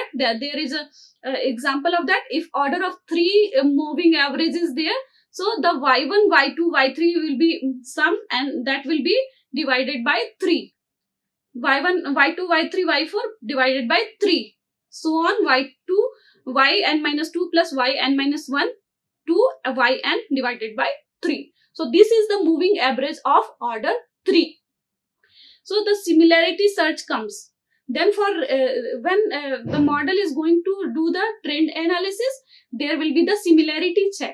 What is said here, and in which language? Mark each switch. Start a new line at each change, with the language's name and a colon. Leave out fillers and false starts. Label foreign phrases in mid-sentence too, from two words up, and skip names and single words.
English: There is a example of that. If order of 3 moving average is there, so the y1, y2, y3 will be sum, and that will be divided by 3. y1, y2, y3, y4 divided by 3. So on y2, yn minus 2 plus yn minus 1 to yn divided by 3. So this is the moving average of order 3. So the similarity search comes. Then for when the model is going to do the trend analysis, there will be the similarity check.